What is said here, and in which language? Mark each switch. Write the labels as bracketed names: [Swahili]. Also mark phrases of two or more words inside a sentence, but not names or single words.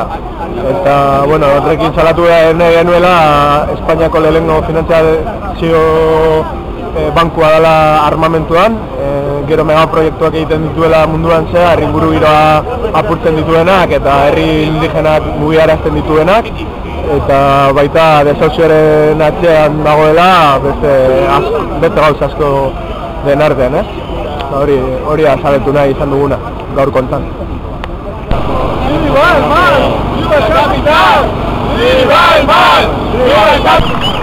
[Basque] Eta, bueno, horrekin salatu nahi genuela Espainiako lehenengo finantzazio bankua dela armamentuan, gero megaproiektuak egiten dituela munduan zehar, inguru giroa apurtzen dituenak eta herri indigenak mugiarazten dituenak, eta baita desauzioaren atzean dagoela beste gauza asko den artean, hori azaletu nahi izan duguna, gaur kontan. [Spanish] ¡Viva el mal! ¡Viva el capital! ¡Viva el mal! ¡Viva el capital!